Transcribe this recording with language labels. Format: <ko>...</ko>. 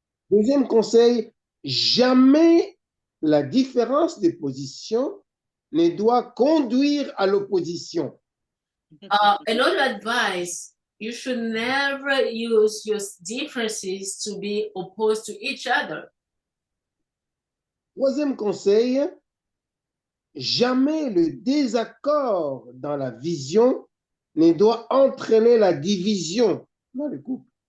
<fr>Deuxième conseil, jamais la différence de position ne doit conduire à l'opposition.</fr> <en>Another advice, you should never use your differences to be opposed to each other.</en> <fr>Troisième conseil, jamais le désaccord dans la vision ne doit entraîner la division dans le couple.</fr>